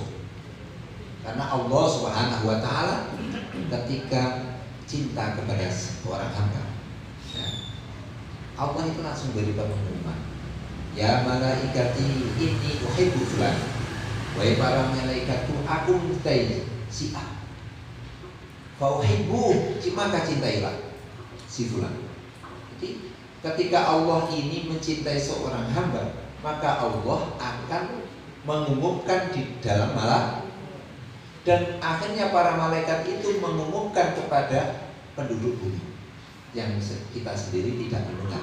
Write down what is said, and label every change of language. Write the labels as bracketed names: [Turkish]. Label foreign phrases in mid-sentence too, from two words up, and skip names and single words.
[Indonesian] Karena [Arabic] الله سبحانه وتعالى [Indonesian] ketika cinta kepada seorang hamba, ya, Allah itu langsung berikan pengumuman, [Arabic] يا ملائكتي إني أحب فلان, [Indonesian] wahai para malaikatku, aku mencintai si A, [Arabic] فأحب, [Indonesian] maka cintailah si fulan. Jadi ketika Allah ini mencintai seorang hamba, maka Allah akan mengumumkan di dalam malaikat, dan akhirnya para malaikat itu mengumumkan kepada penduduk bumi yang kita sendiri tidak mendengar.